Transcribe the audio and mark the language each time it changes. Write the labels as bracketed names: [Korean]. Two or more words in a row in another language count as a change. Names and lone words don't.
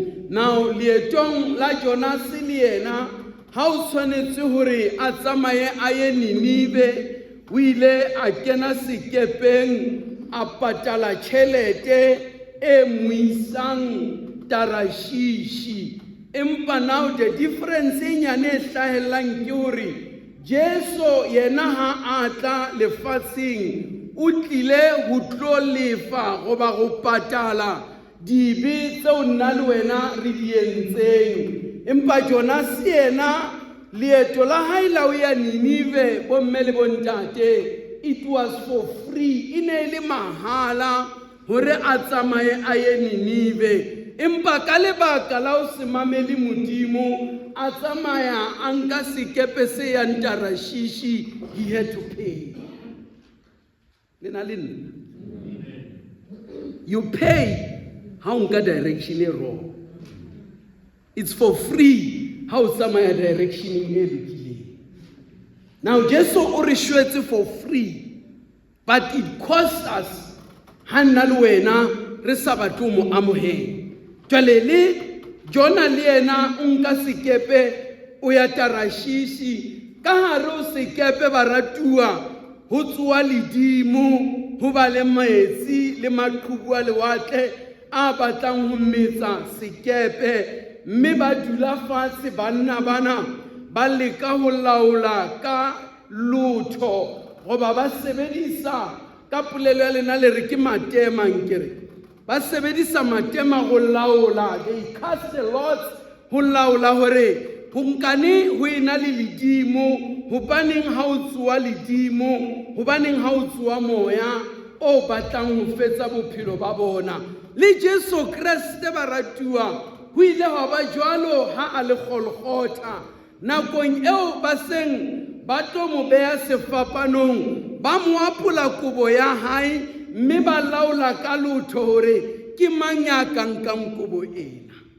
[Southern Sotho] Now lietong la Jonase le yena ha o tshwanetse hore a tsamaye a ye Ninive, o ile a kena sekepeng a patala tjhelete e mo isang Tarashishi. Empa [English] now the difference [Southern Sotho] e nyane e hlahellang ke hore Jesu yena ha a tla lefatsheng o tlile ho tlo lefa goba go patala dibe tseo nna le wena re di entseng. Empa Jonase yena leeto la hae la ho ya Ninive, bomme le bontate, [English] it was for free, [Southern Sotho] e ne le mahala hore a tsamaye a ye Ninive. Empa ka lebaka la ho se mamele Modimo a tsamaya a nka sekepe se yang Tarashishi, [English] he had to pay. You pay [Southern Sotho] ha o nka direction e wrong. [English] It's for free [Southern Sotho] ha o tsamaya direction e lokileng. Now Jesu o re shwetse [English] for free, but it costs us [Southern Sotho] ha nna le wena re sa batle mo amohela. Jwale le Jona le yena o nka sekepe o ya Tarashishi, ka hare ho sekepe baratuwa ho tsoa ledimo, ho ba le metsi le maqhubu a lewatle a batlang ho metsa sekepe, mme ba dula fatshe banna bana ba leka ho laola ka lotho goba ba sebedisa ka polelo ya lena le re ke matema nkere ba sebedisa matema go laola. [English] They cast a lot [Southern Sotho] ho laola hore ho nkane ho ena le ledimo, hobaneng ha o tsoa ledimo, hobaneng ha o tsoa moya o batlang ho fetsa bophelo ba bona. Le Jesu Kriste baratuwa ho ile ha ba jwalo ha a le Golgotha, nakong eo ba seng ba tlo mo beha sefapanong, ba mo apola kobo ya hae, mme ba laola ka lotho hore ke mang ya ka nkang kobo ena.